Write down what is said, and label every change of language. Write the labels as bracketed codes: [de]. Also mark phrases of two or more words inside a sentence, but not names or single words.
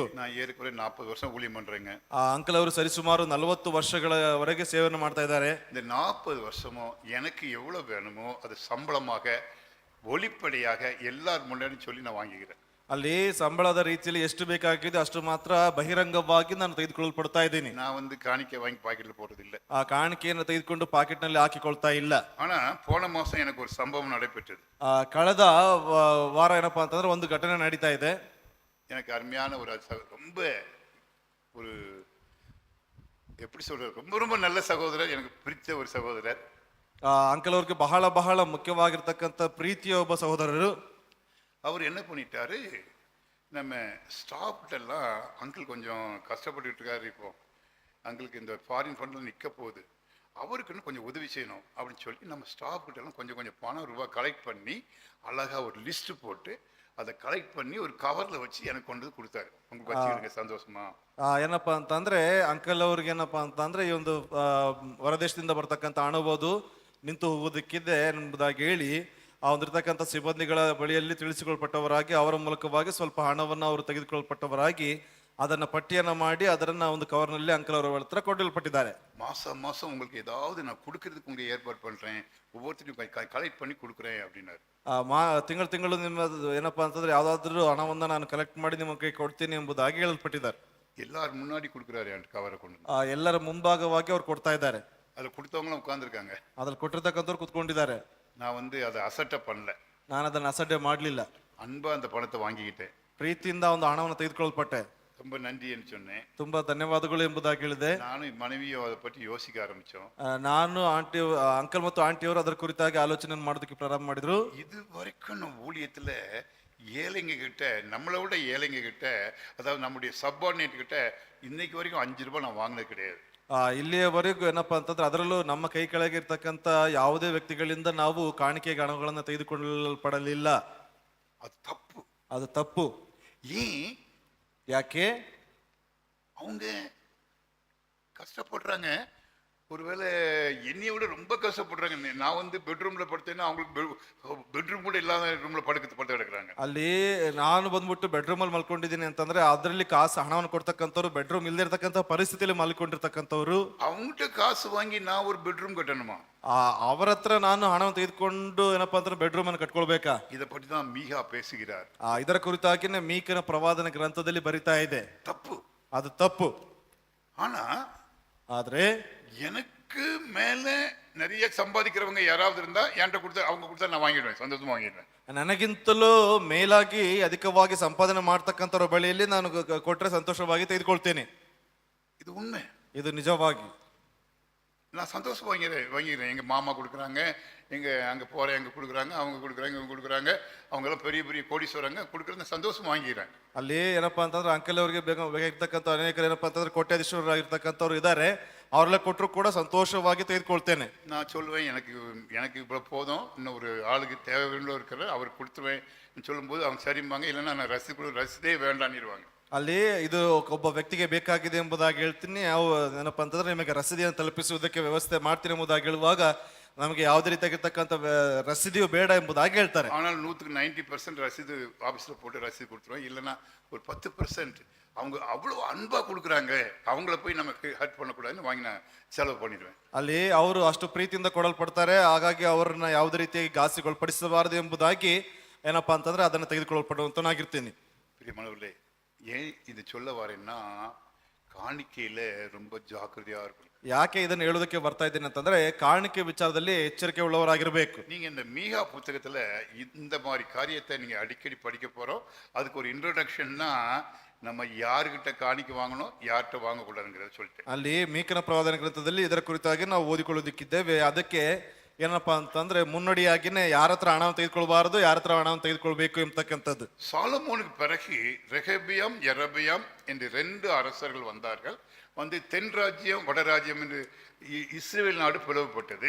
[ta] நான் ஏற்கனவே 40 வருஷம் ஊழியம் பண்றேங்க. [kn] ಅಂಕಲ್ ಅವರು ಸರಿಸುಮಾರು 40 ವರ್ಷಗಳವರೆಗೆ ಸೇವೆಯನ್ನು ಮಾಡ್ತಾ ಇದ್ದಾರೆ. [ta] இந்த 40 வருஷமும் எனக்கு எவ்வளவு வேணுமோ அது சம்பளமாக ஒளிப்படையாக எல்லார் முன்னாடி சொல்லி நான் வாங்கிக்கிறேன். [kn] ಅಲ್ಲಿ ಸಂಬಳದ ರೀತಿಯಲ್ಲಿ ಎಷ್ಟು ಬೇಕಾಗಿದೆ ಅಷ್ಟು ಮಾತ್ರ ಬಹಿರಂಗವಾಗಿ ನಾನು ತೆಗೆದುಕೊಳ್ಳಲ್ಪಡ್ತಾ ಇದ್ದೀನಿ. [ta] நான் ಕಾಣಿಕೆ வாங்கி பாக்கெட்ல போறது இல்ல. [kn] ಆ ಕಾಣಿಕೆಯನ್ನು ತೆಗೆದುಕೊಂಡು ಪಾಕೆಟ್ ನಲ್ಲಿ ಹಾಕಿಕೊಳ್ತಾ ಇಲ್ಲ. [ta] ஆனா போன மாசம் எனக்கு ஒரு சம்பவம் நடைபெற்றது. [kn] ಕಳೆದ ವಾರ ಏನಪ್ಪಾ ಅಂತಂದ್ರೆ ಒಂದು ಘಟನೆ ನಡೀತಾ ಇದೆ. [ta] எனக்கு அருமையான ஒரு ரொம்ப ஒரு எப்படி சொல்றது, ரொம்ப ரொம்ப நல்ல சகோதரர், எனக்கு பிடித்த ஒரு சகோதரர். [kn] ಅಂಕಲ್ ಅವ್ರಿಗೆ ಬಹಳ ಬಹಳ ಮುಖ್ಯವಾಗಿರ್ತಕ್ಕಂಥ ಪ್ರೀತಿಯ ಒಬ್ಬ ಸಹೋದರರು. [ta] அவர் என்ன பண்ணிட்டாரு, நம்ம ஸ்டாஃப்டெல்லாம் அங்கிள் கொஞ்சம் கஷ்டப்பட்டுட்டு இருக்காரு, இப்போ அங்கிளுக்கு இந்த [en] foreign fund [ta] நிற்க போகுது, அவருக்குன்னு கொஞ்சம் உதவி செய்யணும் அப்படின்னு சொல்லி நம்ம ஸ்டாஃப்கிட்டெல்லாம் கொஞ்சம் கொஞ்சம் பணம் ரூபா கலெக்ட் பண்ணி அழகாக ஒரு லிஸ்ட்டு போட்டு அதை கலெக்ட் பண்ணி ஒரு கவரில் வச்சு எனக்கு கொண்டு வந்து கொடுத்தாரு. உங்களுக்கு வச்சுக்கிறீங்க சந்தோஷமா. [kn] ಏನಪ್ಪಾ ಅಂತಂದ್ರೆ ಅಂಕಲ್ ಅವ್ರಿಗೆ ಏನಪ್ಪಾ ಅಂತಂದ್ರೆ ಈ ಒಂದು ಹೊರದೇಶದಿಂದ ಬರ್ತಕ್ಕಂಥ ಹಣಬೋದು ನಿಂತು ಹೋಗೋದಕ್ಕಿದೆ ಎಂಬುದಾಗಿ ಹೇಳಿ ಆ ಒಂದಿರ್ತಕ್ಕಂಥ ಸಿಬ್ಬಂದಿಗಳ ಬಳಿಯಲ್ಲಿ ತಿಳಿಸಿಕೊಳ್ಪಟ್ಟವರಾಗಿ ಅವರ ಮೂಲಕವಾಗಿ ಸ್ವಲ್ಪ ಹಣವನ್ನು ಅವರು ತೆಗೆದುಕೊಳ್ಪಟ್ಟವರಾಗಿ ಅದನ್ನ ಪಟ್ಟಿಯನ್ನ ಮಾಡಿ ಅದನ್ನ ಒಂದು ಕವರ್ನಲ್ಲಿ ಅಂಕಲ್ ಅವರ ಹತ್ರ ಕೊಡಲ್ಪಟ್ಟಿದ್ದಾರೆ. [ta] மாசம் மாசம் உங்களுக்கு ஏதாவது நான் கொடுக்கறதுக்கு உங்களுக்கு ஏற்பாடு பண்றேன், ஒவ்வொருத்தரையும் கலெக்ட் பண்ணி கொடுக்குறேன் அப்படின்னாரு. [kn] ತಿಂಗಳು ತಿಂಗಳು ನಿಮ್ಮ ಏನಪ್ಪಾ ಅಂತಂದ್ರೆ ಯಾವ್ದಾದ್ರು ಹಣವನ್ನ ನಾನು ಕಲೆಕ್ಟ್ ಮಾಡಿ ನಿಮ್ಮ ಕೈ ಕೊಡ್ತೀನಿ ಎಂಬುದಾಗಿ ಹೇಳಲ್ಪಟ್ಟಿದ್ದಾರೆ. [ta] எல்லாரும் முன்னாடி கொடுக்குறாரு அந்த ಕವರ್ கொண்டு. [kn] ಎಲ್ಲರ ಮುಂಭಾಗವಾಗಿ ಅವ್ರು ಕೊಡ್ತಾ ಇದ್ದಾರೆ. [ta] அதில் கொடுத்தவங்களும் உட்காந்துருக்காங்க, [kn] ಅದ್ರಲ್ಲಿ ಕೊಟ್ಟಿರ್ತಕ್ಕಂಥವ್ರು ಕುತ್ಕೊಂಡಿದ್ದಾರೆ. [ta] நான் அதை அசட்டை பண்ணல, [kn] ನಾನು ಅದನ್ನ ಅಸಡ್ಡೆ ಮಾಡ್ಲಿಲ್ಲ, [ta] அன்பா அந்த பணத்தை வாங்கிக்கிட்டேன், [kn] ಪ್ರೀತಿಯಿಂದ ಒಂದು ಹಣವನ್ನು ತೆಗೆದುಕೊಳ್ಪಟ್ಟೆ. [ta] ரொம்ப நன்றி என்று சொன்னேன், [kn] ತುಂಬಾ ಧನ್ಯವಾದಗಳು ಎಂಬುದಾಗಿ ಹೇಳಿದೆ. [ta] நானும் மனைவியும் அதை பற்றி யோசிக்க ஆரம்பிச்சோம். [kn] ನಾನು ಆಂಟಿ ಅಂಕಲ್ ಮತ್ತು ಆಂಟಿಯವರು ಅದರ ಕುರಿತಾಗಿ ಆಲೋಚನೆ ಮಾಡೋದಕ್ಕೆ ಪ್ರಾರಂಭ ಮಾಡಿದ್ರು. [ta] இது வரைக்கும் நம்ம ஊழியத்துல ஏழைங்க கிட்ட, நம்மளை விட ஏழைங்க கிட்ட, அதாவது நம்முடைய சப்பார்டினேட் கிட்ட இன்னைக்கு வரைக்கும் 5 ரூபாய் நான் வாங்கினது கிடையாது. [kn] ಇಲ್ಲಿಯವರೆಗೂ ಏನಪ್ಪಾ ಅಂತಂದ್ರೆ ಅದರಲ್ಲೂ ನಮ್ಮ ಕೈ ಕೆಳಗೆ ಇರ್ತಕ್ಕಂಥ ಯಾವುದೇ ವ್ಯಕ್ತಿಗಳಿಂದ ನಾವು ಕಾಣಿಕೆ ಹಣಗಳನ್ನ ತೆಗೆದುಕೊಳ್ಳಲ್ಪಡಲಿಲ್ಲ. ಅದು ತಪ್ಪು, ಅದು ತಪ್ಪು. ಯಾಕೆ? [ta] அவங்க கஷ்டப்படுறாங்க, ஒருவேளை என்னைய விட ரொம்ப கஷ்டப்படுறாங்க. நான் பெட்ரூம்ல படுத்தேன்னா அவங்களுக்கு பெட்ரூம் கூட இல்லாத ரூம்ல படுத்து கிடக்குறாங்க. [kn] ಅಲ್ಲಿ ನಾನು ಬಂದ್ಬಿಟ್ಟು ಬೆಡ್ರೂಮ್ ಅಲ್ಲಿ ಮಲ್ಕೊಂಡಿದ್ದೀನಿ ಅಂತಂದ್ರೆ ಅದರಲ್ಲಿ ಕಾಸು ಹಣವನ್ನು ಕೊಡ್ತಕ್ಕಂಥವ್ರು ಬೆಡ್ರೂಮ್ ಇಲ್ಲದೆ ಇರ್ತಕ್ಕಂಥ ಪರಿಸ್ಥಿತಿಯಲ್ಲಿ ಮಲ್ಕೊಂಡಿರ್ತಕ್ಕಂಥವ್ರು. [ta] அவங்ககிட்ட காசு வாங்கி நான் ஒரு பெட்ரூம் கட்டணுமா? [kn] ಅವರ ಹತ್ರ ನಾನು ಹಣವನ್ನು ತೆಗೆದುಕೊಂಡು ಏನಪ್ಪಾ ಅಂದ್ರೆ ಬೆಡ್ರೂಮ್ ಅನ್ನು ಕಟ್ಕೊಳ್ಬೇಕಾ? [ta] இதை பற்றி தான் மீகா பேசுகிறார். [kn] ಇದರ ಕುರಿತಾಗಿನೇ ಮೀಕನ ಪ್ರವಾದನ ಗ್ರಂಥದಲ್ಲಿ ಬರಿತಾ ಇದೆ. ತಪ್ಪು, ಅದು ತಪ್ಪು. [ta] ஆனா [kn] ಆದ್ರೆ [ta] எனக்கு மேல நிறைய சம்பாதிக்கிறவங்க யாராவது இருந்தா என்கிட்ட கொடுத்து அவங்க கொடுத்தா நான் வாங்கிடுவேன், சந்தோஷமா வாங்கிடுவேன். [kn] ನನಗಿಂತಲೂ ಮೇಲಾಗಿ ಅಧಿಕವಾಗಿ ಸಂಪಾದನೆ ಮಾಡ್ತಕ್ಕಂಥವ್ರ ಬಳಿಯಲ್ಲಿ ನಾನು ಕೊಟ್ರೆ ಸಂತೋಷವಾಗಿ ತೆಗೆದುಕೊಳ್ತೇನೆ. [ta] இது உண்மை, [kn] ಇದು ನಿಜವಾಗಿ [ta] நான் சந்தோஷம் வாங்கிக்கிறேன். எங்க மாமா கொடுக்குறாங்க, எங்க அங்க போறேன், எங்க கொடுக்குறாங்க, அவங்க கொடுக்குறாங்க, இவங்க கொடுக்குறாங்க, அவங்க எல்லாம் பெரிய பெரிய கோடீஸ்வரங்க கொடுக்குறத சந்தோஷம் வாங்கிக்கிறேன். [kn] ಅಲ್ಲಿ ಏನಪ್ಪಾ ಅಂತಂದ್ರೆ ಅಂಕಲ್ ಅವರಿಗೆ ಬೇಕಾಗಿರ್ತಕ್ಕಂಥ ಅನೇಕರು ಏನಪ್ಪಾ ಅಂತಂದ್ರೆ ಕೋಟ್ಯಾಧೀಶ್ವರರಾಗಿರ್ತಕ್ಕಂಥವ್ರು ಇದ್ದಾರೆ, ಅವರೆಲ್ಲ ಕೊಟ್ಟರು ಕೂಡ ಸಂತೋಷವಾಗಿ ತೆಗೆದುಕೊಳ್ತೇನೆ. [ta] நான் சொல்லுவேன், எனக்கு இவ்வளவு போதும், இன்னும் ஒரு ஆளுக்கு தேவையுள்ள இருக்கிற அவர் கொடுத்துருவேன் சொல்லும்போது அவங்க சரிம்பாங்க, இல்லைன்னா நான் ரசீதே வேண்டான்னிருவாங்க. [kn] ಅಲ್ಲಿ ಇದು ಒಬ್ಬ ವ್ಯಕ್ತಿಗೆ ಬೇಕಾಗಿದೆ ಎಂಬುದಾಗಿ ಹೇಳ್ತೀನಿ, ಏನಪ್ಪಾ ಅಂತಂದ್ರೆ ನಿಮಗೆ ರಸೀದಿಯನ್ನು ತಲುಪಿಸುವುದಕ್ಕೆ ವ್ಯವಸ್ಥೆ ಮಾಡ್ತೀನಿ ಎಂಬುದಾಗಿ ಹೇಳುವಾಗ ನಮಗೆ ಯಾವುದೇ ರೀತಿಯಾಗಿರ್ತಕ್ಕಂಥ ರಸೀದಿಯು ಬೇಡ ಎಂಬುದಾಗಿ ಹೇಳ್ತಾರೆ. [ta] ஆனால் 90% ரசீது ஆபீஸில் போட்டு ரசீது கொடுத்துருவோம். இல்லைன்னா ஒரு 10% அவங்க அவ்வளோ அன்பா கொடுக்குறாங்க, அவங்கள போய் நமக்கு ஹர்ட் பண்ணக்கூடாதுன்னு வாங்கி நான் செலவு பண்ணிடுவேன். [kn] ಅಲ್ಲಿ ಅವರು ಅಷ್ಟು ಪ್ರೀತಿಯಿಂದ ಕೊಡಲ್ಪಡ್ತಾರೆ, ಹಾಗಾಗಿ ಅವರನ್ನ ಯಾವುದೇ ರೀತಿಯಾಗಿ ಗಾಸಿಗೊಳಪಡಿಸಬಾರದು ಎಂಬುದಾಗಿ ಏನಪ್ಪಾ ಅಂತಂದ್ರೆ ಅದನ್ನು ತೆಗೆದುಕೊಳ್ಳಲ್ಪಡುವಂತನಾಗಿರ್ತೀನಿ. [ta] பிரியமானவர்களே, ஏன் இது சொல்ல வரேன்னா காணிக்கையில ரொம்ப ஜாக்கிரதையா இருக்கணும். [kn] ಯಾಕೆ ಇದನ್ನು ಹೇಳೋದಕ್ಕೆ ಬರ್ತಾ ಇದ್ದೀನಿ ಅಂತಂದ್ರೆ ಕಾಣಿಕೆ ವಿಚಾರದಲ್ಲಿ ಎಚ್ಚರಿಕೆ ಉಳ್ಳವರಾಗಿರ್ಬೇಕು. [ta] நீங்க இந்த மீகா புத்தகத்துல இந்த மாதிரி காரியத்தை நீங்க அடிக்கடி படிக்க போறோம். அதுக்கு ஒரு இன்ட்ரோடக்ஷன்னா நம்ம யாருக்கிட்ட காணிக்கை வாங்கணும், யார்கிட்ட வாங்கக்கூடாதுங்கிறத சொல்லிட்டேன். [kn] ಅಲ್ಲಿ ಮೀಕನ ಪ್ರವಾದನ ಗ್ರಂಥದಲ್ಲಿ ಇದರ ಕುರಿತಾಗಿ ನಾವು ಓದಿಕೊಳ್ಳೋದಕ್ಕಿದ್ದೇವೆ. ಅದಕ್ಕೆ ಏನಪ್ಪಾ ಅಂತಂದ್ರೆ ಮುನ್ನಡಿಯಾಗಿನೇ ಯಾರ ಹತ್ರ ಹಣವನ್ನು ತೆಗೆದುಕೊಳ್ಬಾರದು, ಯಾರ ಹತ್ರ ಹಣವನ್ನು ತೆಗೆದುಕೊಳ್ಬೇಕು ಎಂಬತಕ್ಕಂಥದ್ದು. [ta] சாலமோனுக்கு பிறகு ரெகபியாம் யெரபியாம் என்று 2 அரசர்கள் வந்தார்கள். வந்து தென் ராஜ்யம் வட ராஜ்யம் என்று இஸ்ரேல் நாடு பிளவுபட்டது.